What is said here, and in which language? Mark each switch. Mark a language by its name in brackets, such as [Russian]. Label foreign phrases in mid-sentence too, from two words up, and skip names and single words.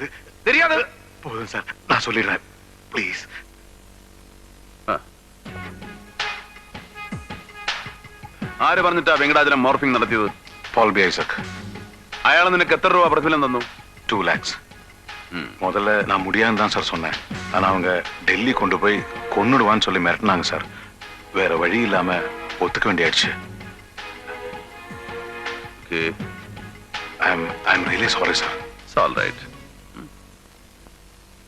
[Tamil] தெரியாது. போதும் சார், நான் சொல்லிடுறேன் ப்ளீஸ். [Malayalam] ആര് പറഞ്ഞിട്ടാ വെങ്കടാചലം മോർഫിംഗ് നടത്തിയത്? பால் பி ஐசக். അയാൾ നിനക്ക് എത്ര രൂപ പ്രതിഫലം തന്നു? [English] 2 lakhs. [Tamil] முதல்ல நான் முடியாதுன்னு தான் சார் சொன்னேன். ஆனா அவங்க டெல்லி கொண்டு போய் கொன்னுடுவான்னு சொல்லி மிரட்டினாங்க சார். வேற வழி இல்லாம ஒத்துக்க வேண்டியாச்சு. [English] Okay. I'm really sorry, sir. It's all right.